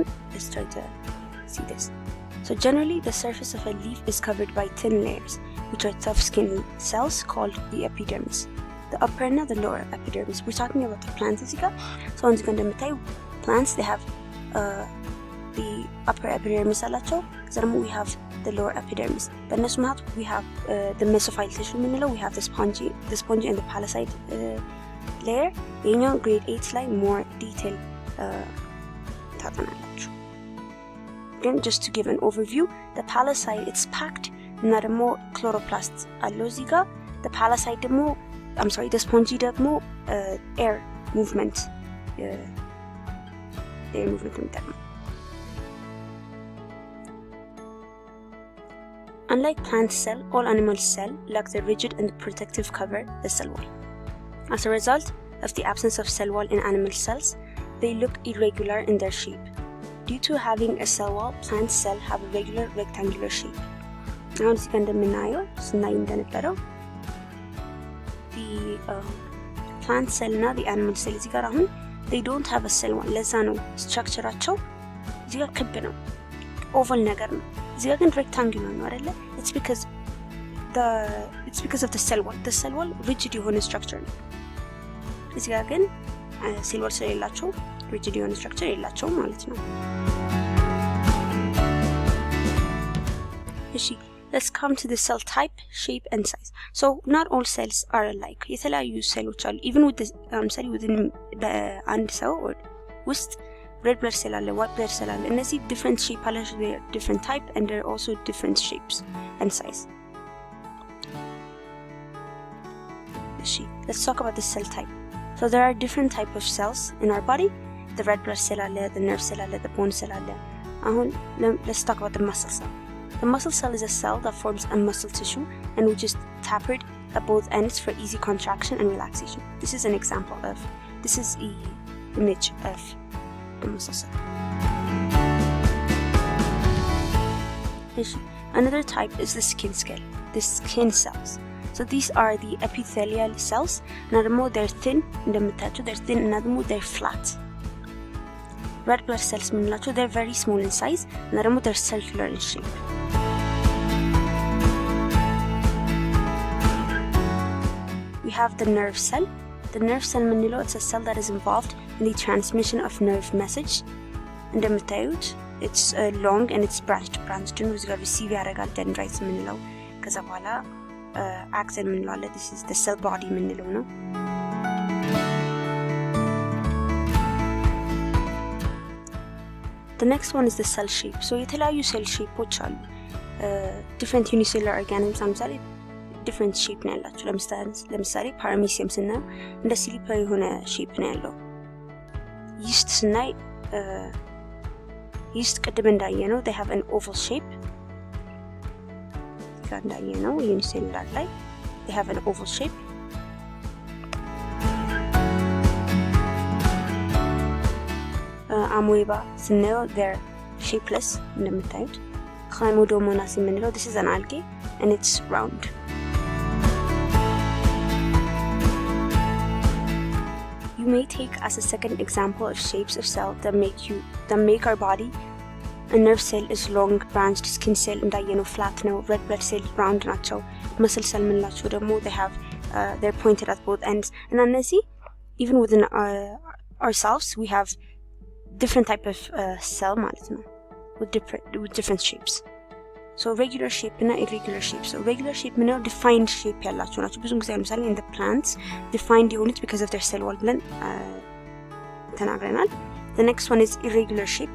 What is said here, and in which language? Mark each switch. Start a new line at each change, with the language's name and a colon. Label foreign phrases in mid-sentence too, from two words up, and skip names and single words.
English: Let's try to see this. So generally the surface of a leaf is covered by thin layers which are tough skin cells called the epidermis. The upper and the lower epidermis. We're talking about the plants
Amharic: እዚህ ጋር.
English: So
Amharic: እዚህ ጋር እንደምታዩ
English: plants they have the upper epidermis አላቸው.
Amharic: ከዛ ደግሞ
English: we have the lower epidermis.
Amharic: በእነሱ መሃል
English: we have the mesophyll tissue የምንለው we have the spongy and the palisade layer.
Amharic: የኛው grade 8 ላይ
English: more detail
Amharic: ታጠናላችሁ.
English: Again just to give an overview the palisade it's packed
Amharic: እና ደግሞ
English: chloroplast
Amharic: አለው እዚህ ጋር.
English: The palisade ደግሞ the spongy ደግሞ air movement የሚጠቅመው. Unlike plant cell, all animal cell lack the rigid and protective cover, the cell wall. As a result of the absence of cell wall in animal cells, they look irregular in their shape. Due to having a cell wall, plant cell have a regular rectangular shape.
Amharic: አሁን እዚህ ጋር እንደምናየው ስናይ እንደነበረው
English: the plant cell እና the animal cell
Amharic: እዚህ ጋር አሁን
English: they don't have a cell wall.
Amharic: ለዛ ነው ስትራክቸራቸው እዚህ ጋር ክብ ነው oval ነገር ነው። እዚህ ጋር ግን rectangular ነው አይደለ?
English: It's because of the cell wall. The cell wall rigid የሆነ structure
Amharic: ነው። እዚህ ጋር ግን
English: cell wall ስለሌላቸው rigid የሆነ structure
Amharic: የላቸውም ማለት ነው። እሺ
English: let's come to the cell type, shape and size. So not all cells are alike.
Amharic: የተለያዩ ሴሎች አሉ.
English: Even with the within
Amharic: አንድ ሰው ውስጥ
English: red blood cell አለ, white blood cell አለ. እነዚህ different shape አላቸው, they're different type and they're also different shapes and size. እሺ let's talk about the cell type. So there are different type of cells in our body. The red blood cell አለ, the nerve cell አለ, the bone cell አለ. አሁን let's talk about the muscle cell. The muscle cell is a cell that forms a muscle tissue and which is tapered at both ends for easy contraction and relaxation. This is an example of, this is an image of the muscle cell. Another type is the skin cells. So these are the epithelial cells.
Amharic: እና ደግሞ
English: they're thin እንደምታዩት they're thin
Amharic: እና ደግሞ
English: they're flat. Red blood cells ምንላቸው they're very small in size
Amharic: እና ደግሞ
English: they're circular in shape. We have the nerve cell. The nerve cell ምንለው it's a cell that is involved in the transmission of nerve message. እንደምታዩት it's long and it's branched
Amharic: ነው እዚህ ጋር
English: receive ያደርጋል dendrites
Amharic: ምንለው ከዛ በኋላ
English: axon
Amharic: ምንለው አለ
English: this is the cell body
Amharic: ምንለው ነው
English: The next one is the cell shape.
Amharic: So የተለያዩ
English: cell shapeዎች
Amharic: አሉ
English: different unicellular organisms
Amharic: ለምሳሌ
English: different shape
Amharic: ነው ያላቸው ለምሳሌ paramecium ስናየው እንደ ሲሊፐር የሆነ shape ነው ያለው yeast ስናይ
English: yeast
Amharic: ቅድም እንዳየነው
English: they have an oval shape እንዳየነው unicellular ላይ they have an oval shape amoeba ስናየው they're shapeless እንደምታዩት Chlamydomonas የምንለው this is an algae and it's round You may take as a second example of shapes of cell that make our body. A nerve cell is long, branched, skin cell እንዳየነው flat ነው, red blood cell round ናቸው, muscle cell
Amharic: ምንላቸው ደግሞ
English: they have they're pointed at both ends.
Amharic: እና እነዚህ
English: even within ourselves we have different type of cell
Amharic: ማለት ነው
English: with different shapes. So regular shape እና irregular shape. So regular shape ምንለው defined shape
Amharic: ያላቸው ናቸው ብዙ ጊዜ ለምሳሌ
English: in the plants defined የሆኑት because of their cell wall
Amharic: ብለን ተናግረናል
English: The next one is irregular shape.